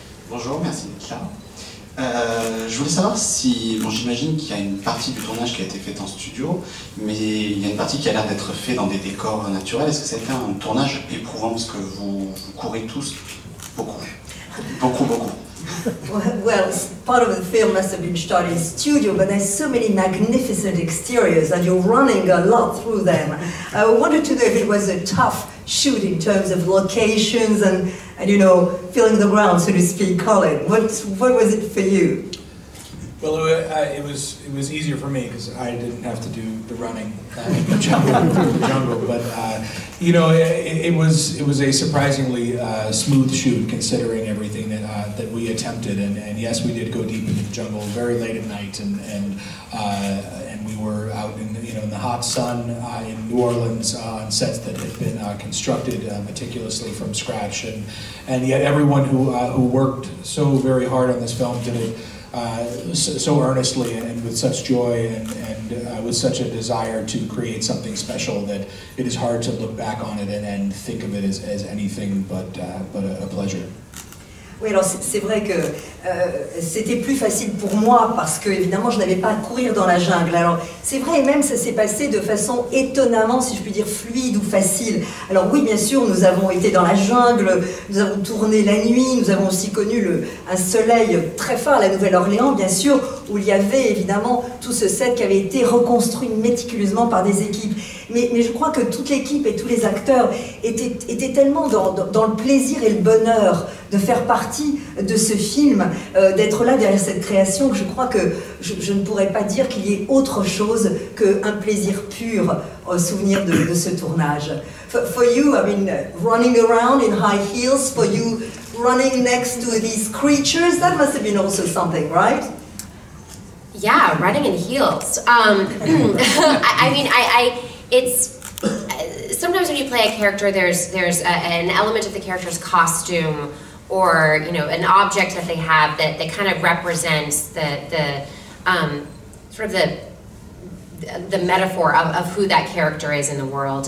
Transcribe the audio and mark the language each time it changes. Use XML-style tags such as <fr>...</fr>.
<fr>Bonjour, merci d'être là. Je voulais savoir si, bon, j'imagine qu'il y a une partie du tournage qui a été faite en studio, mais il y a une partie qui a l'air d'être faite dans des décors naturels. Est-ce que c'était un tournage éprouvant parce que vous courez tous beaucoup?</fr> <en>Well, part of the film must have been shot in studio, but there's so many magnificent exteriors and you're running a lot through them. I wanted to know if it was a tough shoot in terms of locations and you know, feeling the ground, so to speak. Colin, what was it for you? Well, it was easier for me because I didn't have to do the running in the jungle. But you know, it was a surprisingly smooth shoot considering everything that we attempted. And yes, we did go deep into the jungle very late at night, and we were out in the hot sun in New Orleans on sets that had been constructed meticulously from scratch. And yet everyone who worked so very hard on this film did it so earnestly and with such joy and with such a desire to create something special that it is hard to look back on it and think of it as anything but a pleasure.</en> <fr>Oui, alors c'est vrai que c'était plus facile pour moi parce que évidemment je n'avais pas à courir dans la jungle. Alors c'est vrai, et même ça s'est passé de façon étonnamment, si je puis dire, fluide ou facile. Alors oui, bien sûr, nous avons été dans la jungle, nous avons tourné la nuit, nous avons aussi connu un soleil très fort à la Nouvelle-Orléans, bien sûr, où il y avait évidemment tout ce set qui avait été reconstruit méticuleusement par des équipes. Mais je crois que toute l'équipe et tous les acteurs étaient tellement dans le plaisir et le bonheur de faire partie de ce film, d'être là derrière cette création, que je crois que je ne pourrais pas dire qu'il y ait autre chose qu'un plaisir pur au souvenir de ce tournage.</fr> <en>For you, I mean, running around in high heels, for you running next to these creatures, that must have been also something, right? Yeah, running in heels. I mean, it's sometimes when you play a character, there's an element of the character's costume or an object that they have that kind of represents the sort of the metaphor of who that character is in the world.</en>